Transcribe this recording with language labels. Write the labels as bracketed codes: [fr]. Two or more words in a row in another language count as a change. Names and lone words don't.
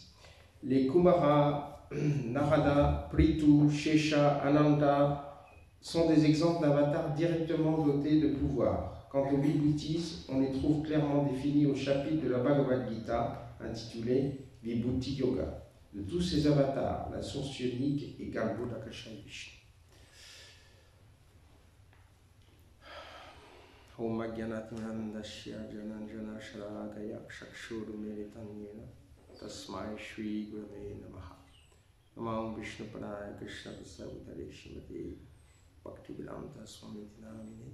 [fr] Les Kumara, Narada, Prithu, Shesha, Ananda sont des exemples d'avatars directement dotés de pouvoir. Quant aux Vibhutis, on les trouve clairement définis au chapitre de la Bhagavad Gita intitulé Vibhuti Yoga. De tous ces avatars, la source unique est Garbhodakasha Vishnu. [sa] Om Agyanatmanandasya Jananjana Shalakaya Shakshurumeritanjena Tasmai Shri Gurave Namaha. Namam Vishnu Padaya Krishna Vasavutare Shrimate Bhaktivedanta Swami Namine.